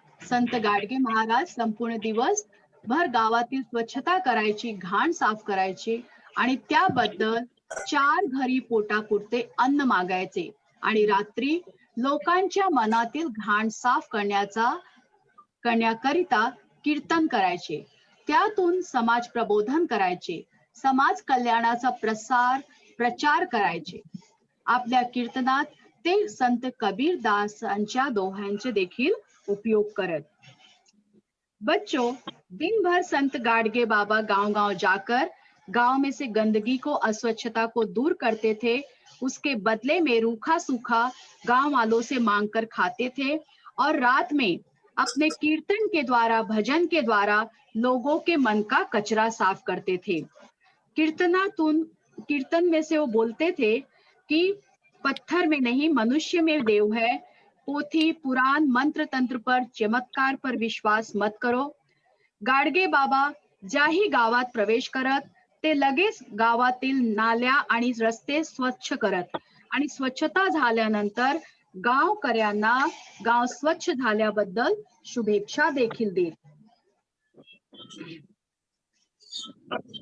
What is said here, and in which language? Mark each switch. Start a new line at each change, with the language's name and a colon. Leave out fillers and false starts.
Marathi: संत गाडगे महाराज संपूर्ण दिवसभर गावातील स्वच्छता करायची, घाण साफ करायची आणि त्याबद्दल 4 घरी पोटापुरते अन्न मागायचे आणि रात्री लोकांच्या मनातील घाण साफ करण्याकरिता कीर्तन करायचे। त्यातून समाज प्रबोधन करायचे, समाज कल्याणाचा प्रचार करायचे। आपल्या कीर्तनात ते संत कबीर दासांच्या दोह्यांचे देखील उपयोग करत।
Hindi: बच्चों, दिन भर संत गाडगे बाबा गांव-गांव जाकर गांव में से गंदगी को, अस्वच्छता को दूर करते थे। उसके बदले में रूखा सूखा गांव वालों से मांगकर खाते थे और रात में अपने कीर्तन के द्वारा, भजन के द्वारा लोगों के मन का कचरा साफ करते थे। कीर्तन में से वो बोलते थे कि पत्थर में नहीं मनुष्य में देव है। पोथी पुराण मंत्र तंत्र पर, चमत्कार पर विश्वास मत करो।
Marathi: गाडगे बाबा ज्याही गावात प्रवेश करत ते लगेच गावातील नाल्या आणि रस्ते स्वच्छ करत आणि स्वच्छता झाल्यानंतर गावकऱ्यांना गाव स्वच्छ झाल्याबद्दल शुभेच्छा देखील देत।